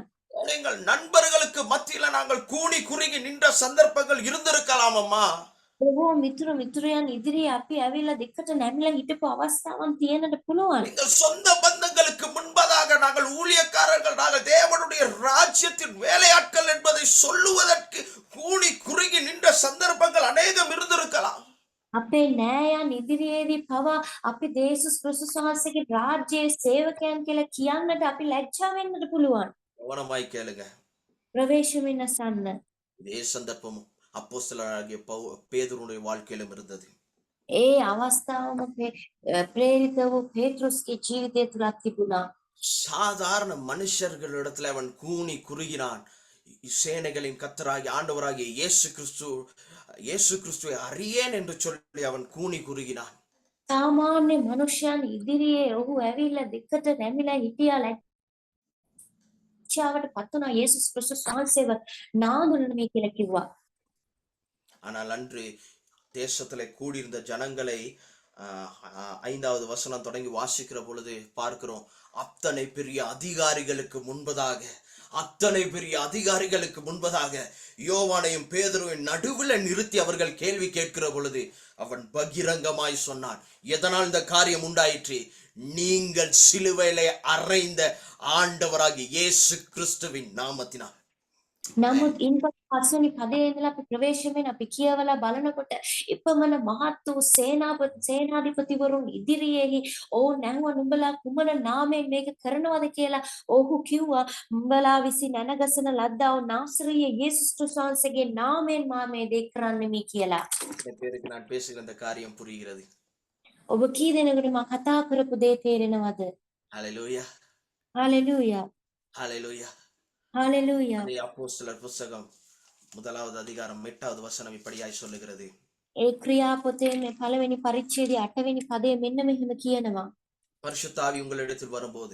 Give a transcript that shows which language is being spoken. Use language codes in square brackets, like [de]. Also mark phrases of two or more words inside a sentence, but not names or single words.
[ta] எங்கள் நண்பர்களுக்கு மத்தியில நாங்கள் கூனி குறுகி நின்ற சந்தர்ப்பங்கள் இருந்திருக்கலாம் அம்மா. [si] බොහෝ මිතුරයන් ඉදිරියේ අපි ඇවිල්ලා දෙකට නැමිලා හිටපු අවස්ථාවන් තියෙන්නට පුළුවන්. [ta] எங்கள் சொந்த பந்தங்களுக்கு முன்பதாக நாங்கள் ஊழியக்காரர்கள் நாங்கள் தேவனுடைய ராஜ்யத்தின் வேலையாட்கள் என்பதை சொல்லுவதற்கு கூனி குறுகி நின்ற சந்தர்ப்பங்கள் அநேகம் இருந்திருக்கலாம். [si] අපේ නෑයන් ඉදිරියේදී පවා අපි යේසුස් ක්‍රිස්තුස් වහන්සේගේ රාජ්‍යයේ සේවකයන් කියලා කියන්නට අපි ලැජ්ජා වෙන්නට පුළුවන්. [ta] கவனமாய் கேளுங்க. [si] ප්‍රවේශමෙන් අසන්න. [ta] இதே சந்தர்ப்பம் அப்போஸ்தலராகிய பேதுருடைய வாழ்க்கையிலும் இருந்தது. [si] ඒ අවස්ථාවම ප්‍රේරිත වූ පේත්‍රස්ගේ ජීවිතය තුලත් තිබුණා. [ta] சாதாரண மனுஷர்களிடத்துல அவன் கூனி குறுகினான். சேனைகளின் கர்த்தராகிய ஆண்டவராகிய இயேசு கிறிஸ்துவை அறியேன் என்று சொல்லி அவன் கூனி குறுகினான். [si] සාමාන්‍ය මනුෂ්‍යයන් ඉදිරියේ ඔහු ඇවිල්ලා දෙකට නැමිලා හිටියා ලැජ්ජාවට පත් වුණා යේසුස් ක්‍රිස්තුස් වහන්සේව නාදුනමේ කියලා කිව්වා. [ta] ஆனால் அன்று தேசத்திலே கூடியிருந்த ஜனங்களை 5வது வசனம் தொடங்கி வாசிக்கிற பொழுது பார்க்கிறோம். அத்தனை பெரிய அதிகாரிகளுக்கு முன்பதாக அத்தனை பெரிய அதிகாரிகளுக்கு முன்பதாக யோவானையும் பேதுருவின் நடுவில் நிறுத்தி அவர்கள் கேள்வி கேட்கிற பொழுது அவன் பகிரங்கமாய் சொன்னான், எதனால் இந்த காரியம் உண்டாயிற்று? நீங்கள் சிலுவையிலே அறைந்த ஆண்டவராகிய இயேசு கிறிஸ்துவின் நாமத்தினால். [si] නමුත් ඉන්පසු පස්වෙනි පදයේ ඉඳලා අපි ප්‍රවේශමෙන් අපි කියවලා බලනකොට ඉපමණ මහත් වූ සේනාධිපතිවරුන් ඉදිරියේහි ඔවුන් නැහුවා නුඹලා කුමන නාමයෙන් මේක කරනවද කියලා. ඔහු කිව්වා නුඹලා විසින් නැනගසන ලද්දා වූ නාසරීය යේසුස් ක්‍රිස්තුස් වහන්සේගේ නාමයෙන් මා මේ දේ කරන්නෙමි කියලා. [ta] எத்தனை பேருக்கு நான் பேசுகிற இந்த காரியம் புரிகிறது? [si] ඔබ කී දෙනෙකුට මා කතා කරපු දේ තේරෙනවද? [ta] ஹல்லேலூயா, [si] හalleluya [ta] ஹல்லேலூயா. [si] හalleluya. [ta] அதே அப்போஸ்தலர் புஸ்தகம் 1வது அதிகாரம் 8வது வசனம் இப்படியாய் சொல்லுகிறது, [si] ඒ ක්‍රියා පොතේ මේ පළවෙනි පරිච්ඡේදයේ 8වෙනි පදයේ මෙන්න මෙහෙම කියනවා. [ta] பரிசுத்த ஆவி உங்களிடத்தில் வரும்போது